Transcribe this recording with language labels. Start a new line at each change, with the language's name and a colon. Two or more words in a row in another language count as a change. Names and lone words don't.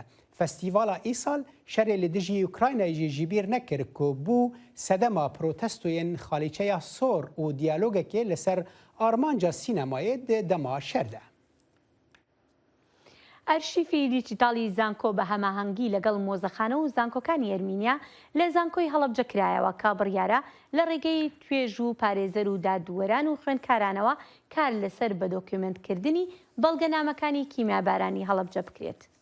Kurdish: Festîvala îsal şerê li dijî Ukraynayê jî ji bîr nekir ku bû sedema protestoyên xalîçeya sor û diyalogekê li ser armanca sînemayê di dema şer de.
Central Kurdish: ئەرشیفی دیجیتالی زانکۆ بە هەماهەنگی لەگەڵ مۆزەخانە و زانکۆکانی ئەرمینیا لە زانکۆی هەڵەبجە کرایەوە کا بڕیارە لە ڕێگەی توێژ و پارێزەر و دادوەران و خوێندکارانەوە کار لەسەر بە دۆکیومنتکردنی بەڵگەنامەکانی کیمیابارانی هەڵەبجە بکرێت.